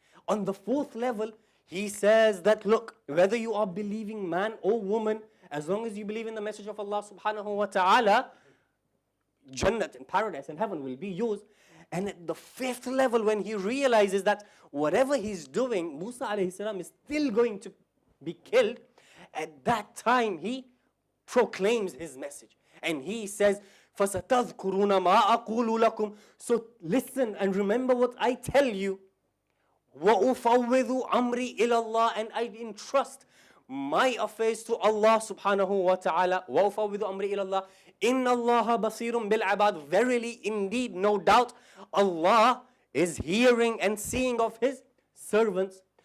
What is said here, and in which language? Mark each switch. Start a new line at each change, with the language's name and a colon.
English: On the 4th level, he says that, look, whether you are believing man or woman, as long as you believe in the message of Allah subhanahu wa ta'ala, Jannat and paradise and heaven will be yours. And at the 5th level, when he realizes that whatever he's doing, Musa alayhi salam is still going to be killed, at that time he proclaims his message. And he says,
Arabic: فَسَتَذْكُرُونَ مَا أَقُولُ لَكُمْ.
English: So listen and remember what I tell you.
Arabic: وَأُفَوِّضُ أَمْرِي إِلَى اللَّهِ.
English: And I entrust my affairs to Allah subhanahu wa ta'ala.
Arabic: وَأُفَوِّضُ أَمْرِي إِلَى اللَّهِ إِنَّ اللَّهَ بَصِيرٌ بِالْعِبَادِ.
English: Verily, indeed, no doubt, Allah is hearing and seeing of His servants.